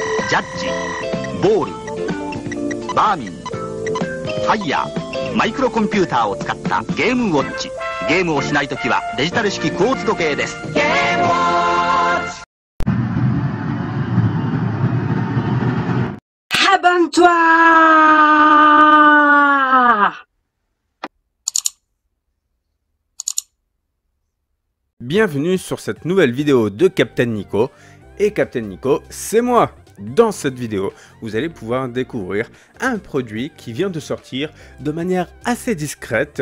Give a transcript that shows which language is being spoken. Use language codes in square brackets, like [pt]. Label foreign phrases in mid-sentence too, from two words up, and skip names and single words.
[ja] ジャッジ、ボール、バーミン、ファイヤー、マイクロコンピューターを使ったゲームウォッチ。ゲームをしないときはデジタル式クォーツ時計です。ゲームウォッチ。 [fr] Abonne-toi! Bienvenue sur cette nouvelle vidéo de Captain Nico. Et Captain Nico, c'est moi! Dans cette vidéo, vous allez pouvoir découvrir un produit qui vient de sortir de manière assez discrète.